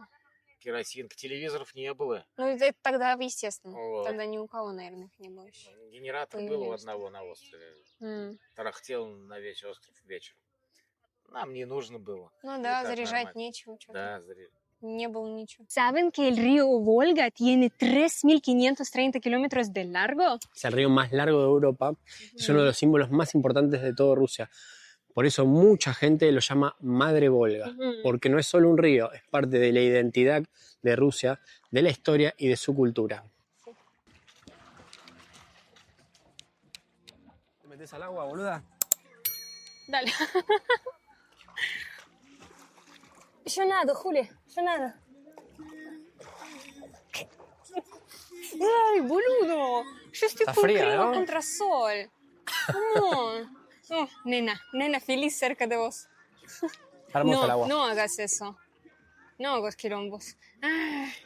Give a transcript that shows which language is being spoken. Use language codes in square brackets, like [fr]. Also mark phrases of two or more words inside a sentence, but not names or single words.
[ru] керосинка, телевизоров не было. Ну, это тогда, естественно. Вот. Тогда ни у кого, наверное, их не было еще. Генератор был у Появлялись. одного на острове. М. Тарахтел на весь остров вечером. Нам не нужно было. Ну И да, так заряжать нормально. нечего. Что-то. Да, Не было ничего. [es] ¿Saben que el río Volga tiene 3.530 kilómetros de largo? Es el río más largo de Europa, es uno de los símbolos más importantes de toda Rusia. Por eso mucha gente lo llama Madre Volga, porque no es solo un río, es parte de la identidad de Rusia, de la historia y de su cultura. ¿Te metes al agua, boluda? Dale. [ru] Еще надо, Хули, еще надо. [es] Ay, boludo. Yo estoy Está con fría, crema ¿no? contra sol. ¿Cómo? Oh, nena feliz cerca de vos. Está hermoso el agua. No hagas eso. No hagas quilombos. Ah.